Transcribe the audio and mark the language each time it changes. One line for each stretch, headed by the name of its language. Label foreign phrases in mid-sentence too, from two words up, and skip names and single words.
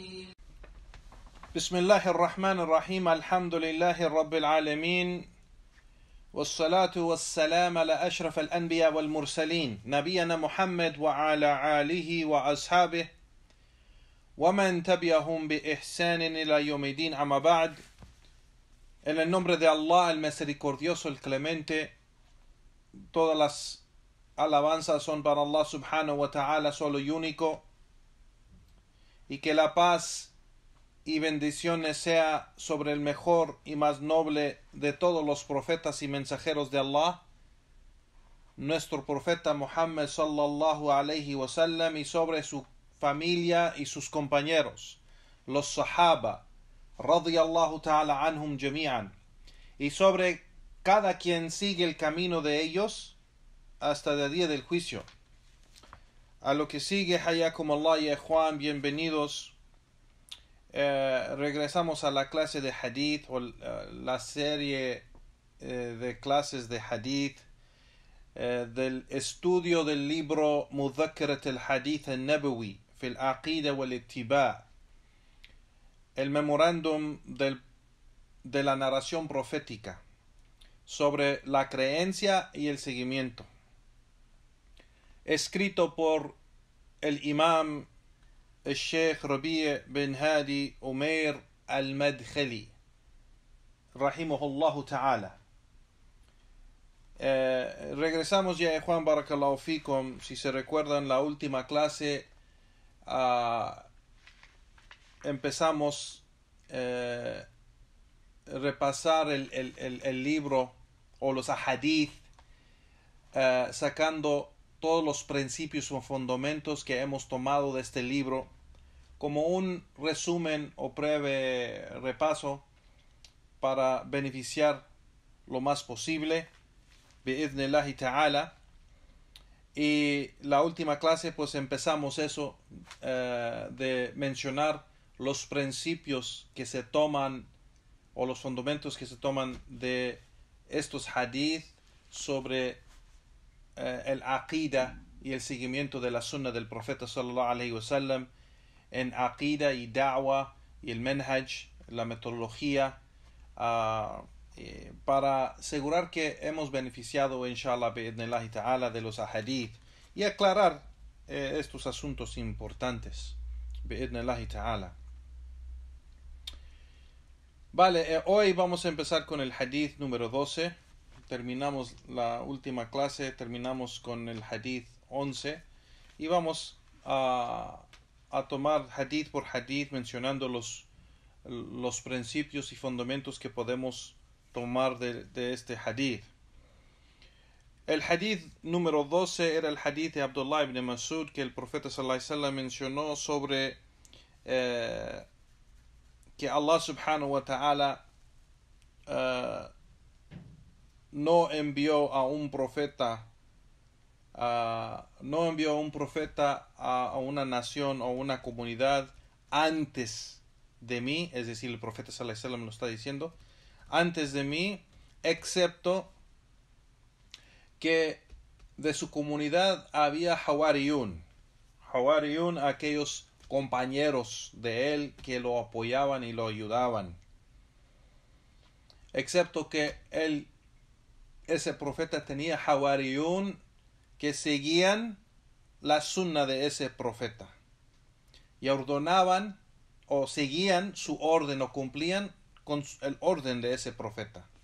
Arabic: بسم الله الرحمن الرحيم. الحمد لله رب العالمين، والصلاة والسلام على أشرف الأنبياء والمرسلين نبينا محمد وعلى آله وأصحابه ومن تبعهم بإحسان إلى يوم الدين. أما بعد.
Spanish: En el nombre de Allah, el misericordioso, el clemente, todas las alabanzas son para Allah
Arabic: سبحانه وتعالى,
Spanish: solo y único, y que la paz y bendiciones sea sobre el mejor y más noble de todos los profetas y mensajeros de Allah, nuestro profeta Muhammad
Arabic: صلى الله عليه وسلم,
Spanish: y sobre su familia y sus compañeros, los sahaba,
Arabic: رضي الله تعالى عنهم جميعا,
Spanish: y sobre cada quien sigue el camino de ellos hasta el día del juicio. A lo que sigue,
Arabic: حياكم الله
Spanish: y ikhwan, bienvenidos. Regresamos a la clase de hadith, o la serie de clases de hadith, del estudio del libro Mudhakkarat al-Hadith al-Nabawi fil Aqida wal-Ittiba', el memorándum de la narración profética sobre la creencia y el seguimiento, escrito por el imam el Sheikh Rabi' bin Hadi Umair al-Madkhali,
Arabic: رحمه الله تعالى.
Spanish: Regresamos ya, Juan,
Arabic: بارك الله فيكم.
Spanish: Si se recuerdan, la última clase empezamos repasar el libro o los ahadith, sacando todos los principios o fundamentos que hemos tomado de este libro como un resumen o breve repaso para beneficiar lo más posible
Arabic: بإذن الله تعالى.
Spanish: Y la última clase pues empezamos eso, de mencionar los principios que se toman o los fundamentos que se toman de estos hadith sobre el aqida y el seguimiento de la sunna del profeta
Arabic: صلى الله عليه وسلم
Spanish: en aqida y da'wa y el manhaj, la metodología, para asegurar que hemos beneficiado
Arabic: إن شاء الله بإذن الله تعالى
Spanish: de los ahadith y aclarar estos asuntos importantes
Arabic: بإذن الله تعالى.
Spanish: Vale, hoy vamos a empezar con el hadith número 12. Terminamos la última clase, terminamos con el hadith 11 y vamos a tomar hadith por hadith, mencionando los principios y fundamentos que podemos tomar de este hadith. El hadith número 12 era el hadith de Abdullah ibn Mas'ud, que el profeta
Arabic: صلى الله عليه وسلم
Spanish: mencionó sobre que Allah
Arabic: سبحانه وتعالى
Spanish: no envió a un profeta a una nación o una comunidad antes de mí, es decir, el profeta
Arabic: صلى الله عليه وسلم
Spanish: lo está diciendo, antes de mí, excepto que de su comunidad había Hawariyun, aquellos compañeros de él que lo apoyaban y lo ayudaban, excepto que ese profeta tenía Hawariyun que seguían la sunna de ese profeta y ordenaban o seguían su orden o cumplían con el orden de ese profeta.